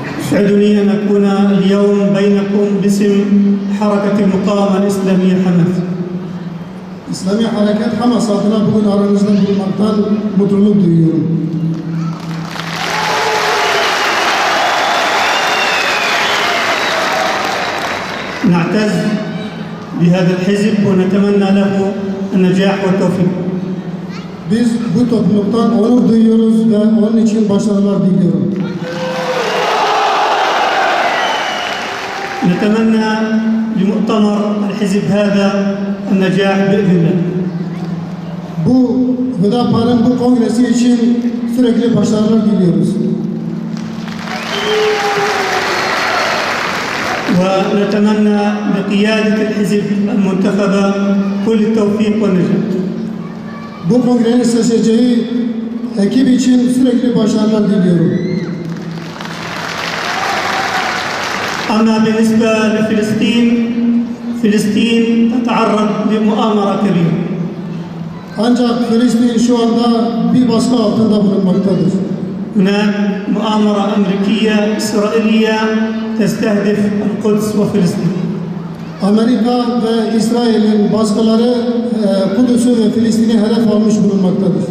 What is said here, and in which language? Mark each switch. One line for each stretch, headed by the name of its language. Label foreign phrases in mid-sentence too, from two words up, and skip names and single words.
Arabic: يسعدني أن أكون اليوم بينكم باسم حركة المقاومة الإسلامية حماس.
Turkish: İslami Hareket Hamas adına bugün aranızda bulunmaktan mutluluk duyuyorum.
Arabic: نعتز بهذا الحزب ونتمنى له النجاح والتوفيق.
Turkish: Biz bu topluluktan onur duyuyoruz ve onun için başarılar diliyorum.
Arabic: نتمنى لمؤتمر الحزب هذا النجاح بإذن الله.
Turkish: Bu Hüdapar'ın bu kongresi için sürekli başarılar diliyoruz.
Arabic: ونتمنى لقيادة الحزب المنتخبة كل التوفيق والنجاح.
Turkish: Bu kongrenin seçeceği ekip için sürekli başarılar diliyorum.
Arabic: أما بالنسبة لفلسطين، فلسطين تتعرض لمؤامرة كبيرة.
Turkish: Ancak Filistin şu anda bir baskı altında bulunmaktadır.
Arabic: هناك مؤامرة أمريكية إسرائيلية تستهدف القدس وفلسطين.
Turkish: Amerika ve İsrail'in baskıları Kudüs'ü ve Filistin'i hedef almış bulunmaktadır.